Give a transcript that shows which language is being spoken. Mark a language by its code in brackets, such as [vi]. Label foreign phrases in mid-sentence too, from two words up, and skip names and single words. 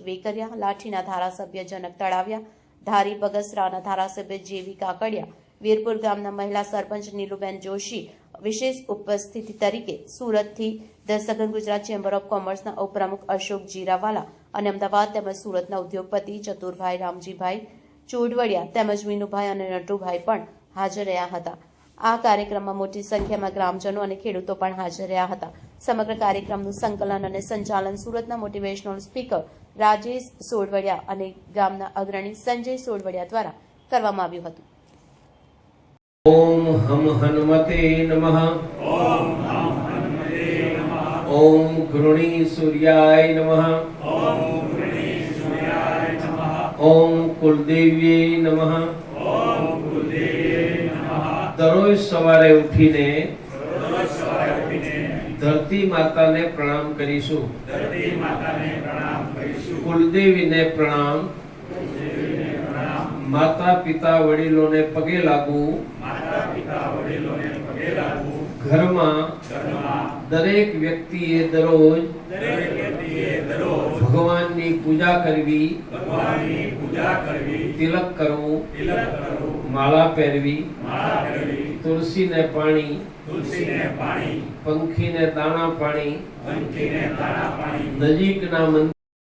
[gu] વેકરિયા, લાઠીના ધારાસભ્ય જનક તળાવિયા, ધારી બગસરાના ધારાસભ્ય જેવી કાકડિયા, વીરપુર ગામના મહિલા સરપંચ નીલુબેન જોશી વિશેષ ઉપસ્થિતિ તરીકે, સુરતથી ધ સઘન ગુજરાત ચેમ્બર ઓફ કોમર્સના ઉપપ્રમુખ અશોક જીરાવાલા અને અમદાવાદ તેમજ સુરતના ઉદ્યોગપતિ ચતુરભાઈ રામજીભાઈ ચોડવડિયા તેમજ મીનુભાઈ અને નટુભાઈ પણ હાજર રહ્યા હતા। આ કાર્યક્રમમાં મોટી સંખ્યામાં ગ્રામજનો અને ખેડૂતો પણ હાજર રહ્યા હતા। સમગ્ર કાર્યક્રમનું સંકલન અને સંચાલન સુરતના મોટિવેશનલ સ્પીકર રાજેશ સોડવડિયા અને ગામના અગ્રણી સંજય સોડવડિયા દ્વારા કરવામાં આવ્યું હતું। [sa] ओम हम हनुमते नमः। ओम हम हनुमते नमः। ओम घृणी सूर्याय नमः। ओम घृणी सूर्याय नमः। ओम कुलदेव्ये नमः। ओम कुलदेव्ये नमः। [gu] દરરોજ સવારે ઉઠીને રોજ સવારે ઉઠીને ધરતી માતાને પ્રણામ કરીશું। ધરતી માતાને પ્રણામ કરીશું। કુળદેવીને પ્રણામ। માતા પિતા વડીલોને પગે લાગું। માતા પિતા વડીલોને પગે લાગું। घરમાં દરેક વ્યક્તિએ દરરોજ ભગવાનની પૂજા કરવી, તિલક કરવું, માળા પહેરવી, તુલસીને પાણી, પંખીને દાણા પાણી, નજીકના મંદિર